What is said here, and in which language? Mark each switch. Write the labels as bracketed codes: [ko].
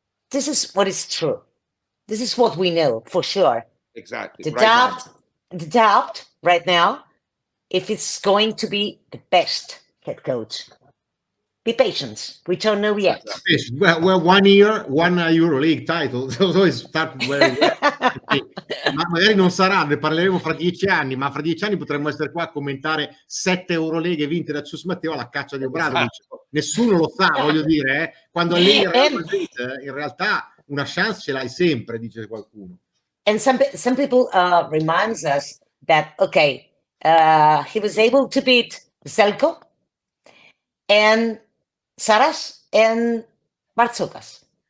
[en] This is what is true. This is what we know for sure. Exactly. The doubt right now, if it's going to be the best head coach. Be patient. We don't know yet. Well, 1 year, 1 Euroleague title. So it's started very well. [it] Ma magari non sarà, ne parleremo fra 10 anni, ma fra 10 anni potremmo essere qua a commentare 7 Euroleghe vinte da Chus Mateo alla caccia di Obradovic. Nessuno lo sa, voglio dire, quando alleni il Real Madrid, in realtà una chance ce l'hai sempre, dice qualcuno. [en] And some people reminds us that, okay, he was able to beat Zelko and Saras and Bartzokas.